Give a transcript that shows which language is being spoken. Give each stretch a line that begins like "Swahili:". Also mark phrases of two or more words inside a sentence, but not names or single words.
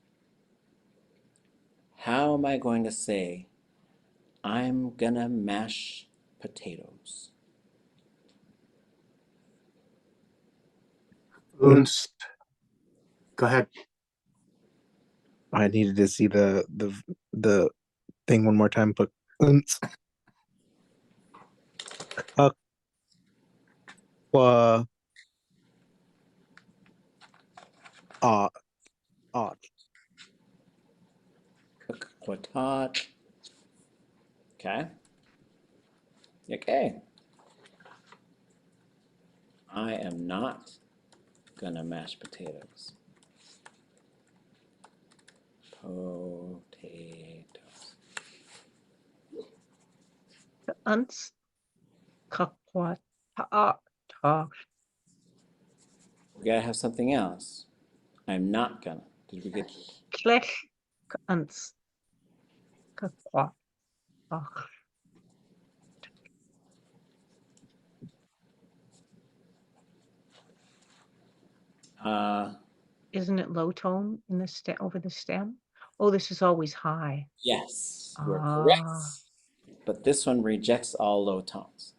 English: How am I going to say, I'm gonna mash potatoes?
Tlingit: k'úntsʼ.
English: Go ahead. I needed to see the thing one more time, but k'úntsʼ.
Tlingit: K'úntsʼ.
English: Okay. Okay. I am not gonna mash potatoes. Potatoes.
Tlingit: k'úntsʼ, kawduwat'ál'i.
English: We gotta have something else. I'm not gonna. Did we get?
Tlingit: k'úntsʼ, kawduwat'ál'i.
English: Isn't it low tone in the stem over the stem? Oh, this is always high. Yes, you're correct. But this one rejects all low tones.